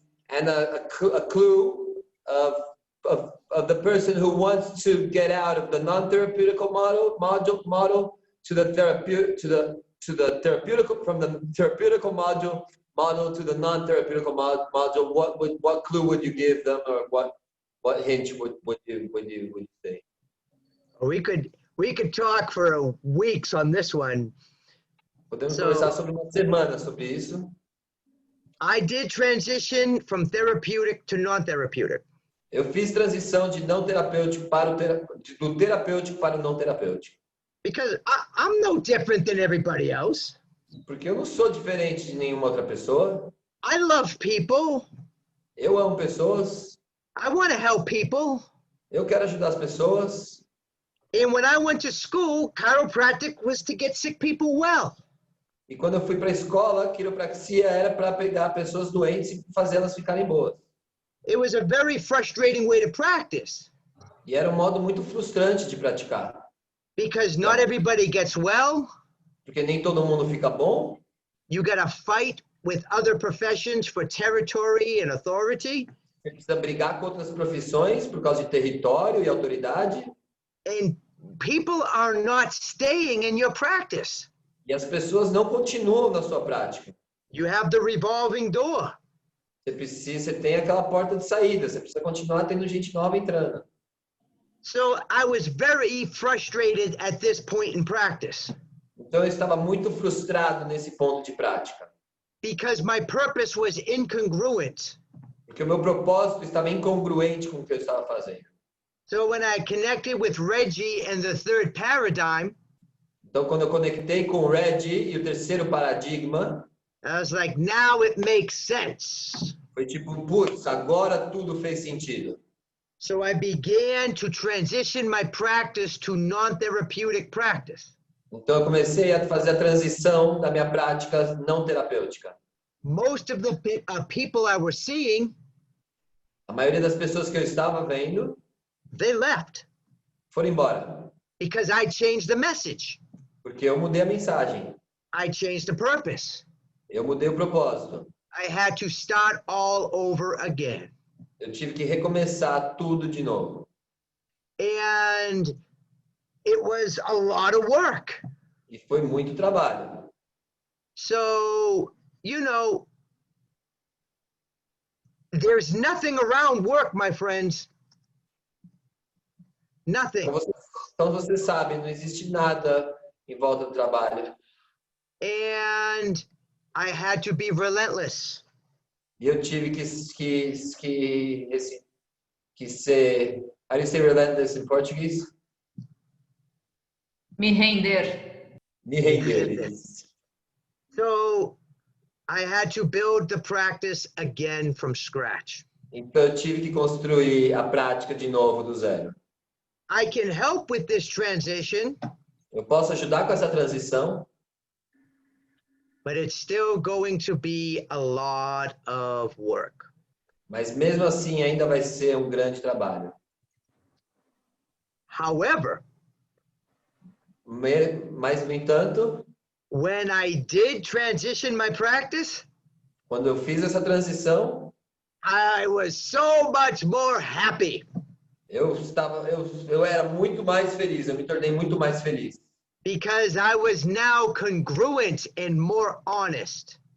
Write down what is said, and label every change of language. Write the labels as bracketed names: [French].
[English] And a clue of the person who wants to get out of the non-therapeutical model to the therapeutical, from the therapeutical module to the non-therapeutical module. What clue would you give them, or what hint would you say? We could talk for weeks on this one. [Portuguese] Podemos conversar sobre uma semana sobre isso. [English] I did transition from therapeutic to non-therapeutic. [Portuguese] Eu fiz transição de não terapêutico para do terapêutico para o não terapêutico. [English] Because I'm no different than everybody else. [Portuguese] Porque eu não sou diferente de nenhuma outra pessoa. [English] I love people. [Portuguese] Eu amo pessoas. [English] I want to help people. [Portuguese] Eu quero ajudar as pessoas. [English] And when I went to school, chiropractic was to get sick people well. [Portuguese] E quando eu fui para a escola, quiropraxia era para pegar pessoas doentes e fazê-las ficarem boas. [English] It was a very frustrating way to practice. [Portuguese] E era um modo muito frustrante de praticar. [English] Because not everybody gets well. [Portuguese] Porque nem todo mundo fica bom. [English] You got to fight with other professions for territory and authority. [Portuguese] Você precisa brigar com outras profissões por causa de território e autoridade. [English] And people are not staying in your practice. [Portuguese] E as pessoas não continuam na sua prática. [English] You have the revolving door. [Portuguese] Você tem aquela porta de saída, você precisa continuar tendo gente nova entrando. [English] So I was very frustrated at this point in practice. [Portuguese] Então eu estava muito frustrado nesse ponto de prática. [English] Because my purpose was incongruent. [Portuguese] Porque o meu propósito estava incongruente com o que eu estava fazendo. [English] So when I connected with Reggie and the third paradigm, [Portuguese] então quando eu conectei com o Reggie e o terceiro paradigma, [English] I was like, now it makes sense. [Portuguese] Foi tipo, putz, agora tudo fez sentido. [English] So I began to transition my practice to non-therapeutic practice. [Portuguese] Então eu comecei a fazer a transição da minha prática não terapêutica. [English] Most of the people I was seeing, [Portuguese] a maioria das pessoas que eu estava vendo, [English] they left. [Portuguese] Foram embora. [English] Because I changed the message. [Portuguese] Porque eu mudei a mensagem. [English] I changed the purpose. [Portuguese] Eu mudei o propósito. [English] I had to start all over again. [Portuguese] Eu tive que recomeçar tudo de novo. [English] And it was a lot of work. [Portuguese] E foi muito trabalho. [English] So, you know, there's nothing around work, my friends. Nothing. [Portuguese] Então você sabe, não existe nada em volta do trabalho. [English] And I had to be relentless. [Portuguese] E eu tive que ser, [English] how do you say relentless in Portuguese? [Portuguese] Me render. Me render. [English] So I had to build the practice again from scratch. [Portuguese] Então eu tive que construir a prática de novo do zero. [English] I can help with this transition. [Portuguese] Eu posso ajudar com essa transição. [English] But it's still going to be a lot of work. [Portuguese] Mas mesmo assim ainda vai ser um grande trabalho. [English] However, [Portuguese] mas no entanto, [English] when I did transition my practice, [Portuguese] quando eu fiz essa transição, [English] I was so much more happy. [Portuguese] Eu era muito mais feliz, eu me tornei muito mais feliz. [English] Because I was now congruent and more honest.